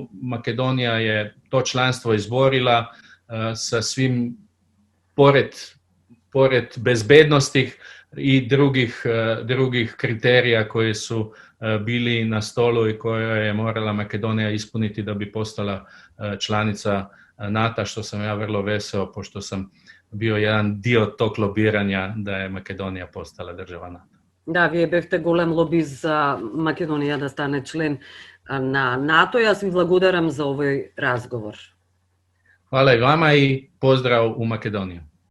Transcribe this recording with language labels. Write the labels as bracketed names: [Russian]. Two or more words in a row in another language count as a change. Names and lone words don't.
[Croatian] Makedonija je to članstvo izborila sa svim, pored bezbednostih i drugih kriterija koji su bili na stolu i koje je morala Makedonija ispuniti da bi postala članica NATO, što sam ja vrlo veseo, pošto sam bio jedan dio tog lobiranja da je Makedonija postala država NATO. [Macedonian] Да, вие бевте голем лобист за Македонија да стане член на НАТО. Јас ви благодарам за овој разговор. [Croatian] Hvala i vama i pozdrav u Makedoniju.